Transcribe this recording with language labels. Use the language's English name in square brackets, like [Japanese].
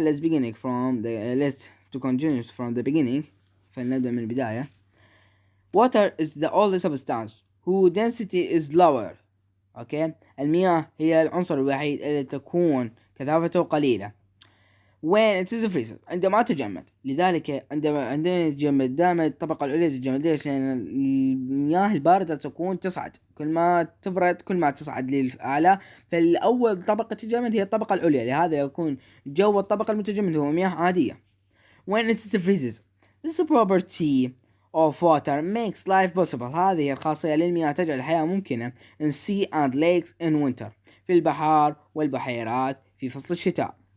[English] Let's begin from the let's to continue from the beginning. [Arabic] فلنبدأ من البداية. [English] Water is the only substance whose density is lower. [Arabic] Okay, المياه هي العنصر الوحيد اللي تكون كثافته قليلة [English] when it is freezes [Arabic] عندما تجمد. لذلك عندما يتجمد دائما الطبقة العليا تتجمد. ليش؟ لأن المياه الباردة تكون تصعد كل ما تبرد كل ما تصعد للأعلى. فالأول طبقة تتجمد هي الطبقة العليا لهذا يكون جو الطبقة المتجمد هو مياه عادية. [English] When it freezes, this property of water makes life possible. [Arabic] هذه الخاصية للمياه تجعل الحياة ممكنة [English] in sea and lakes in winter [Arabic] في البحار والبحيرات في فصل الشتاء.